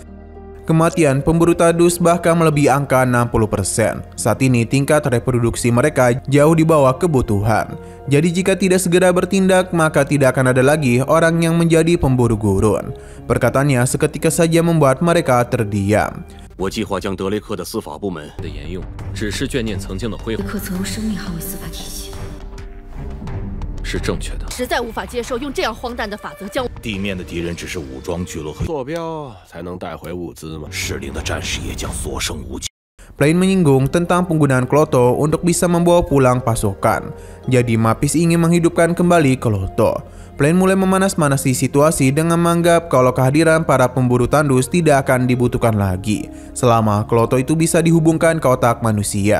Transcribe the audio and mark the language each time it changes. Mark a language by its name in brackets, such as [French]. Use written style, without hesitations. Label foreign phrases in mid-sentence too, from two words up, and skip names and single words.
[Indonesian] Kematian pemburu tadus bahkan melebihi angka 60%. Saat ini tingkat reproduksi mereka jauh di bawah kebutuhan. Jadi jika tidak segera bertindak, maka tidak akan ada lagi orang yang menjadi pemburu gurun. Perkataannya seketika saja membuat mereka terdiam. [Chinese] 我计划将德雷克的司法部门的沿用，只是眷念曾经的辉煌。德雷克曾用生命捍卫司法体系，是正确的。实在无法接受用这样荒诞的法则将地面的敌人只是武装聚落和坐标，才能带回物资吗？适龄的战士也将所剩无几。 [Indonesian] Plain menyinggung tentang penggunaan Kloto untuk bisa membawa pulang pasukan. Jadi Mapis ingin menghidupkan kembali Kloto. Plain mulai memanas-manasi situasi dengan menganggap kalau kehadiran para pemburu tandus tidak akan dibutuhkan lagi selama Kloto itu bisa dihubungkan ke otak manusia.